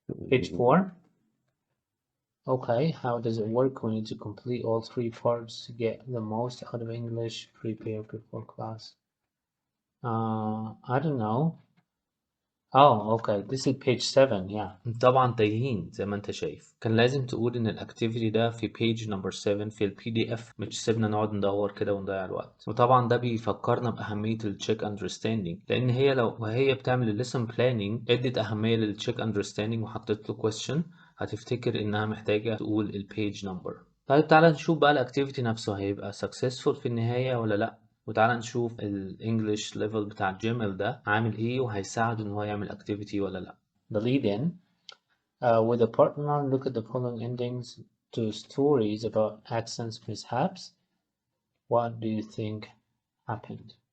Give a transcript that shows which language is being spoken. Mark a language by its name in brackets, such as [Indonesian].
[English] Page 4. Okay, how does it work? We need to complete all 3 parts to get the most out of English. Prepare before class. I don't know. Okay this is page 7 yeah. [Arabic] طبعا تايهين زي ما انت شايف. كان لازم تقول ان الاكتيفيتي ده في [English] page number 7 [Arabic] في البي دي اف، مش سيبنا نقعد ندور كده ونضيع الوقت. وطبعا ده بيفكرنا باهميه التشيك اندرستاندينج، لان هي لو وهي بتعمل الليسن بلاننج ادت اهميه للتشيك اندرستاندينج وحطيت له question، هتفتكر انها محتاجه تقول البيج نمبر. طيب تعالى نشوف بقى الاكتيفيتي نفسه هيبقى successful في النهايه ولا لا. وتعالى نشوف الانجليش ليفل بتاع جيميل ده عامل ايه وهيساعده ان هو يعمل اكتيفيتي ولا لا. [English] The lead in with a partner look at the following endings to stories about accents mishaps. What do you think happened?